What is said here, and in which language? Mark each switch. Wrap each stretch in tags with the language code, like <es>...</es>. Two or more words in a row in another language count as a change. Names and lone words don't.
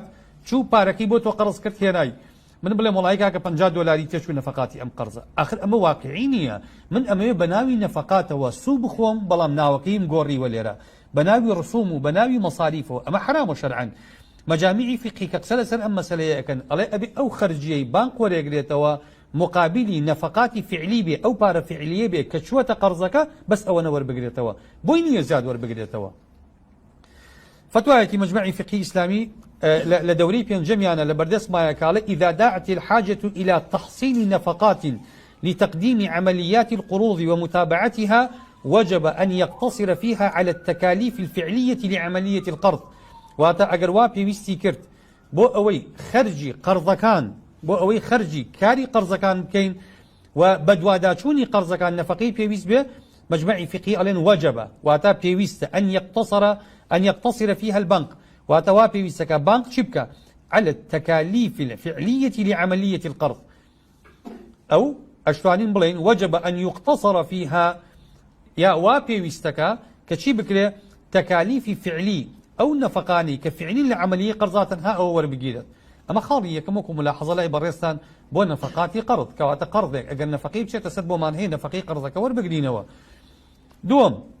<ckb>چوو پارەکەی بۆ تۆ قەرز کرد هێنای من بڵێم وڵای کاکە 50 دلاری تێچوو نەفەقاتی ئەم قەرزە ئاخر ئەمە واقعی نییە من ئەمەوێ بە ناوی نەفەقاتەوە سوو بخۆم بەڵام ناوەکەیم گۆڕیوە لێرە بە ناوی ڕسوم و بە ناوی مەصاریفەوە ئەمە حرامە شەرعەن مەجامیعی فقهی کە قسە لەسەر ئەم مەسەلەیە ئەکەن ئەڵێ ئەبێ ئەو خەرجیەی بانک وەرێگرێتەوە مقابلی نەفەقاتی فعلی بێ ئەو پارە فعلیە بێ کە چووەتە قەرزەکە بەس ئەوە وەربگرێتەوە بۆی نییە زیاد وەربگرێتەوە فتوایەکی مجمعی فقهی ئیسلامی لە دەورەی پێنجەمیانە لە بەردەست مایەکاڵە</ckb> <ar>إذا دعت الحاجة إلى تحصيل نفقات لتقديم عمليات القروض ومتابعتها وجب أن يقتصر فيها على التكاليف الفعلية لعملية القرض</ar> <ckb>واتا ئەگەر وا پێویستی کرد بۆ ئەوەی خەرجی قەرزەکان بۆ ئەوەی خەرجی کاری قەرزەکان بکەین و بەدواداچوونی قەرزەکان نەفەقەی پێویست بێ مجمعی فقهی ئەڵێن وەجەبە واتا پێویستە</ckb> <ar>أن يقتصر فيها البنك</ar> <ckb>واتا وا پێویستەکە بانک چی بکە</ckb> <ar>على التكاليف الفعلية لعملية القرض</ar> <ckb>أو أشتوانين بڵێن</ckb> <ar>وجب أن يقتصر فيها</ar> <ckb>يا وا پێویستەکە کە چی بکرێ تەکالیفی فعلی ئەو نەفەقانی کە فعلی لە عملیە قەرزاتەنها ئەوە وەربگیرێت ئەمە خاڵی یەکەم وەکو ملاحەزە لای بەڕێستان بۆ نەفەقاتی قەرض کەواتە قەرضێک ئەگەر نەفەقەی بچێتە سەر بۆمان هەیە نەفەقەی قەرزەکە وەربگرینەوە دووەم</ckb>